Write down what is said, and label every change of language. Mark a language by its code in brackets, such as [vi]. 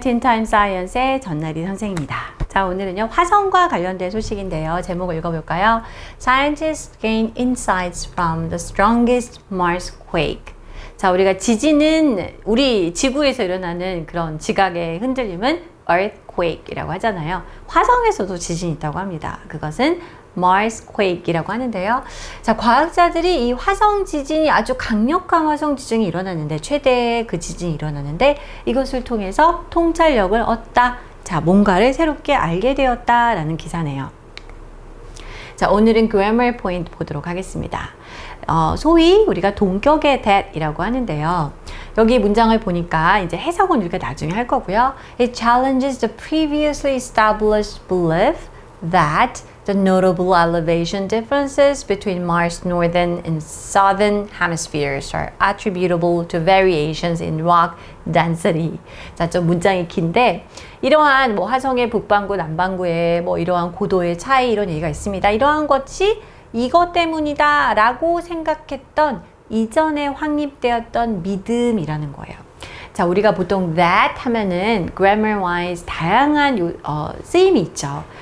[ko] 틴타임 사이언스의 전나리 선생입니다. 자, 오늘은요 화성과 관련된 소식인데요. 제목을 읽어볼까요? [en] Scientists gain insights from the strongest Mars quake. [ko] 자, 우리가 지진은 우리 지구에서 일어나는 그런 지각의 흔들림은 earthquake이라고 하잖아요. 화성에서도 지진이 있다고 합니다. 그것은 Mars quake이라고 하는데요. 자, 과학자들이 이 화성 지진이 아주 강력한 화성 지진이 일어났는데 최대의 그 지진이 일어났는데 이것을 통해서 통찰력을 얻다. 자, 뭔가를 새롭게 알게 되었다라는 기사네요. 자, 오늘은 grammar point 보도록 하겠습니다. 소위 우리가 동격의 that이라고 하는데요. 여기 문장을 보니까 이제 해석은 우리가 나중에 할 거고요. [en] It challenges the previously established belief that the notable elevation differences between Mars' northern and southern hemispheres are attributable to variations in rock density. [ko] 자, 좀 문장이 긴데 이러한 뭐 화성의 북반구, 남반구의 뭐 이러한 고도의 차이 이런 얘기가 있습니다. 이러한 것이 이것 때문이다 라고 생각했던 이전에 확립되었던 믿음이라는 거예요. 자, 우리가 보통 that 하면은 grammar wise 다양한 쓰임이 있죠.